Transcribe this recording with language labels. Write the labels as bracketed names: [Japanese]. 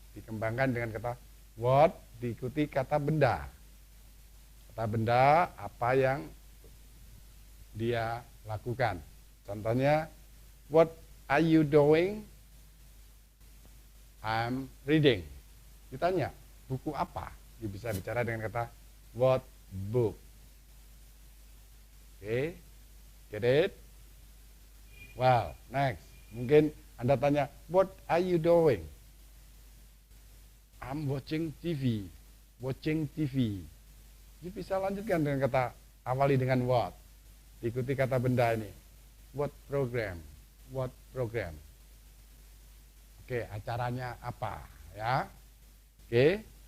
[Indonesian] Dikembangkan dengan kata what diikuti kata benda. Kata benda apa yang dia lakukan. Contohnya, [English] what are you doing? I'm reading. [Indonesian] Ditanya, buku apa? Dia bisa bicara dengan kata [English] what book. Oke, get it? Well, next. [Indonesian] Mungkin Anda tanya, [English] what are you doing? I'm watching TV. Watching TV. [Indonesian] You bisa lanjutkan dengan kata awali dengan what. Diikuti kata benda ini. [English] What program? What program? [Indonesian] Oke, acaranya apa? Ya. Oke.